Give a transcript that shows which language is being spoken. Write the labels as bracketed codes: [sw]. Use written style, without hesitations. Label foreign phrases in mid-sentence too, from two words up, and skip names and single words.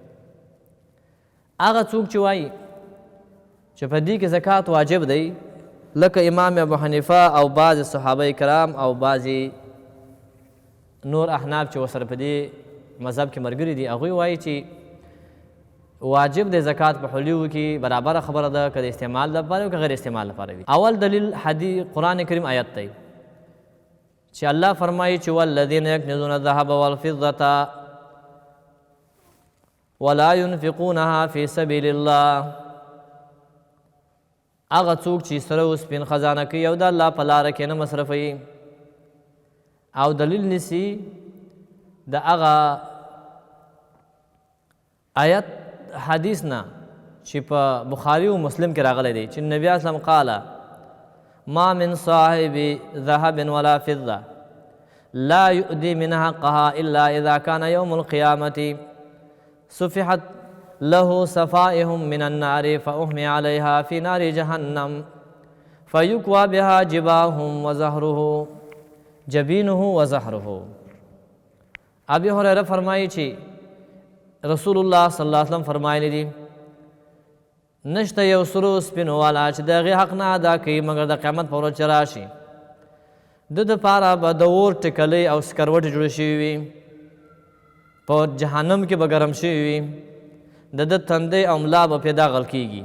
[ps] هغه څوک چې وایي چې په دې کې زکات واجب دی، لکه امام ابو حنیفه او بعض صحابه کرام او بعضی نور احناف چې ورسره په دې مذهب کې ملګري دي، هغوی وایي چې واجب دی زکات په حلیو کې، برابره خبره ده که د استعمال لپاره او که غیر استعمال لپاره وي. اول دلیل حدیث قرآن کریم آیت دی چې الله فرمایي چې [ar] والذین یکنزون الذهب والفضة ولا ينفقونها فی سبیل الله. [ps] هغه څوک چې سره وسپین خزانه کوي او د الله په لاره کې نه مصرفوي، او دلیل نیسي د هغه آیت حدیث نه چې په بخاري او مسلم کې راغلی دی چې نبی اسلام [ar] قال ما من صاحب ذهب ولا فضة لا يؤدي من حقها إلا إذا كان يوم القيامة سفحت له صفائح من النار فأحمي عليها في نار جهنم فيكوى بها جباههم وزهره جبينه وزهره. [ps] ابي هريره فرمایي چې رسول الله [ar] صلی الله علیه وسلم [ps] فرمایلی دي نشته یو سرو سپینو والا چې د هغې حق نه ادا کوي مګر د قیامت په ورځ چې راشي د دپاره به د اور ټکلۍ او سکروټې جوړې شوي وي، په جهنم کې به ګرم شوي وي، د ده تندی او ملا به پې داغل کېږي.